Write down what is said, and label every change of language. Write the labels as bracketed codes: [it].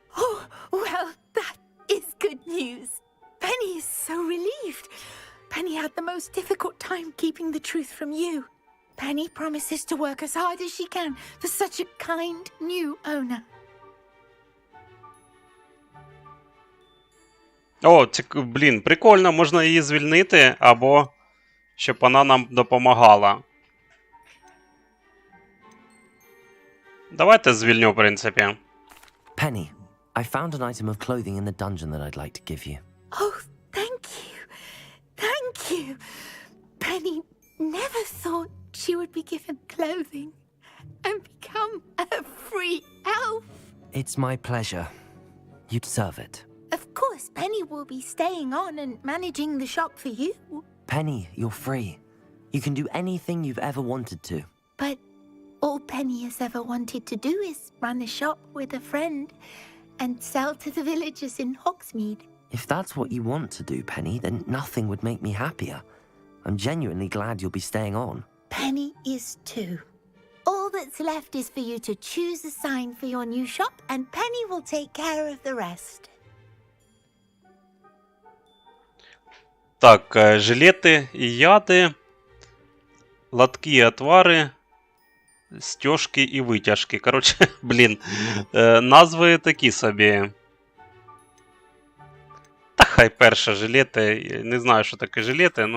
[en] Oh, well, that is good news. Penny is so relieved. Penny had the most difficult time keeping the truth from you. Penny promises to work as hard as she can for such a kind new owner. [uk] О, блін, прикольно, можна її звільнити, або щоб вона нам допомагала. Давайте звільню, в принципі. [en] Penny, I found an item of clothing in the dungeon that I'd like to give you. Oh, thank you. Thank you. Penny never thought she would be given clothing and become a free elf. It's my pleasure. You deserve it. Of course, Penny will be staying on and managing the shop for you. Penny, you're free. You can do anything you've ever wanted to. But all Penny has ever wanted to do is run a shop with a friend and sell to the villagers in Hogsmeade. If that's what you want to do, Penny, then nothing would make me happier. I'm genuinely glad you'll be staying on. Penny is too. All that's left is for you to choose a sign for your new shop, and Penny will take care of the rest. [uk] Так, жилети і яди, лотки і отвари, стяжки і витяжки. Коротше, блін, назви такі собі. Та хай перше жилети, не знаю, що таке жилети, ну.